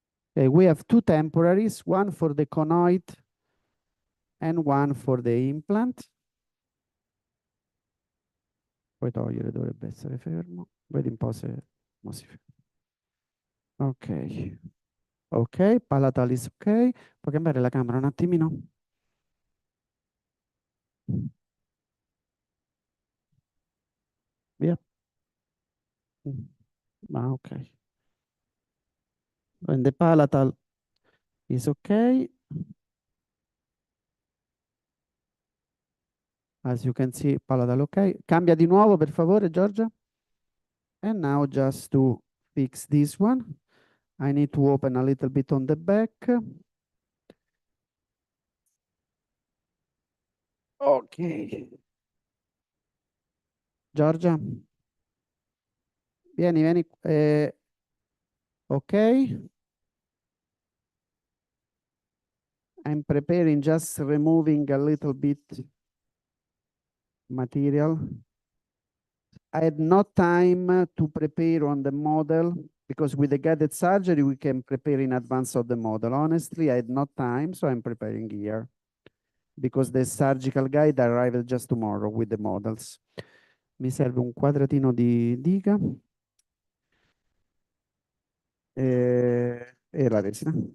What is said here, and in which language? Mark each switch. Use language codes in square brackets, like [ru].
[en] Okay, we have 2 temporaries, one for the conoid and one for the implant. [it] Puoi togliere, dovrebbe essere fermo. Vedi un po' se mo si ferma. Ok. Ok, palatalis ok. Puoi cambiare la camera un attimino? Via. [en] Ah, ok. And the palatal is okay. As you can see, palatal ok. [it] Cambia di nuovo, per favore, Giorgia. [en] And now just to fix this one, I need to open a little bit on the back. Ok. [it] Giorgia, vieni, vieni. Ok. [en] I'm preparing, just removing a little bit material. I had no time to prepare on the model because with the guided surgery, we can prepare in advance of the model. Honestly, I had no time, so I'm preparing here because the surgical guide arrived just tomorrow with the models. [it] Mi serve un quadratino di diga e la resina.